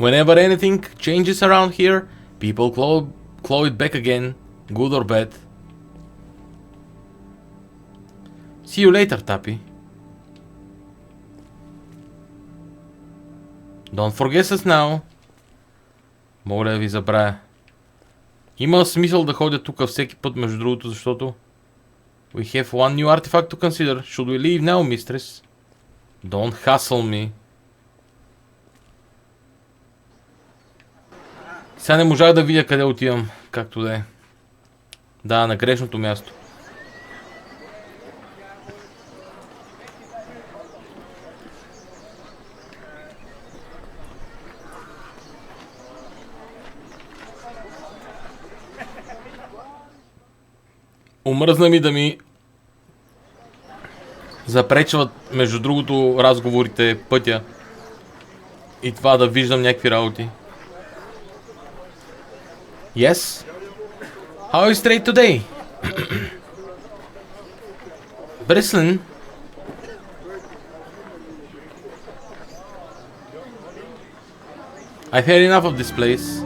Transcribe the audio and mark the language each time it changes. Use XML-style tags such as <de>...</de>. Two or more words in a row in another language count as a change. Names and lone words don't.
<en>Whenever anything changes around here, people claw it back again, good or bad. See you later, Tappy. Don't forget us now.</en> <bg>Моля ви, забравя. Има смисъл да ходя тук всеки път, между другото, защото</bg> <en>we have one new artifact to consider. Should we leave now, mistress? Don't hustle me.</en> <bg>Сега не можах да видя къде отивам, както да е. Да, на грешното място. Омръзна ми да ми запречват, между другото, разговорите, пътя и това да виждам някакви работи.</bg> <en>Yes? How is trade today? Bristling? I've had enough of this place.</en>